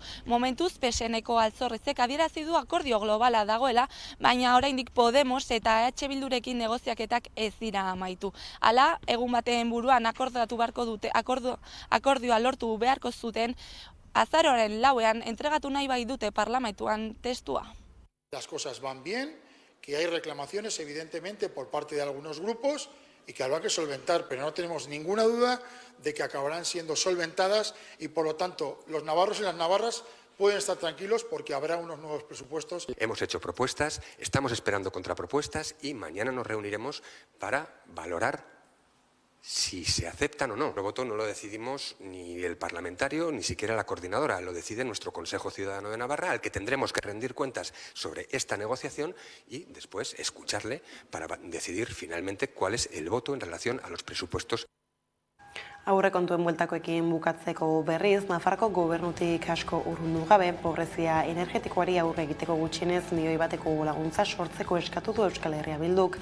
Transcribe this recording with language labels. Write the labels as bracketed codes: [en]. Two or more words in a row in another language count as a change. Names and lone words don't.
[eu] Momentuz, PSNeko Altzorrezek adierazi du akordio globala dagoela, baina oraindik Podemos eta EH Bildurekin negoziaketak ez dira amaitu. Hala, egun baten buruan akordioa lortu beharko zuten, azaroaren 4ean entregatu nahi bai dute parlamentuan testua. [es] Las cosas van bien, que hay reclamaciones evidentemente por parte de algunos grupos y que habrá que solventar, pero no tenemos ninguna duda de que acabarán siendo solventadas y por lo tanto los navarros y las navarras pueden estar tranquilos porque habrá unos nuevos presupuestos. Hemos hecho propuestas, estamos esperando contrapropuestas y mañana nos reuniremos para valorar si se aceptan o no. El voto no lo decidimos ni el parlamentario, ni siquiera la coordinadora, lo decide nuestro Consejo Ciudadano de Navarra, al que tendremos que rendir cuentas sobre esta negociación y después escucharle para decidir finalmente cuál es el voto en relación a los presupuestos. [eu] Aurrekontuen bueltakoekin bukatzeko berriz, Nafarroko gobernutik asko urrundu gabe, pobrezia energetikoari aurre egiteko gutxienez €1 laguntza sortzeko eskatu du Euskal Herria Bilduk.